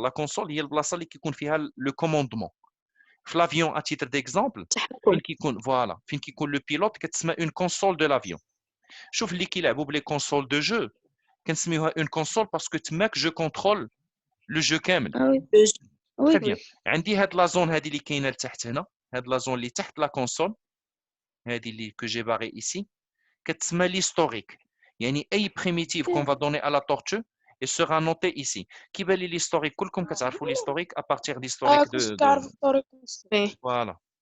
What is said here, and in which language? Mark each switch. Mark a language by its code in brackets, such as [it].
[fr] La console, il y a le commandement. L'avion, à titre d'exemple, voilà, le pilote, une console de l'avion. Je trouve qu'il y a les consoles de jeu. Une console parce que je contrôle le jeu كامل. Ah oui. Très bien. [ar] عندي هاد la zone هذه اللي كاينه لتحت هنا. هاد [fr] la zone [ar] اللي تحت [fr] la console. [ar] هذه اللي [fr] que j'ai barré ici. [ar] كتسمى [fr] l'historique. [ar] يعني أي [fr] primitive qu'on va donner à la tortue et sera noté ici. [ar] كيبان لي [fr] l'historique [ar] كلكم كتعرفوا [fr] l'historique à partir d'historique de voilà.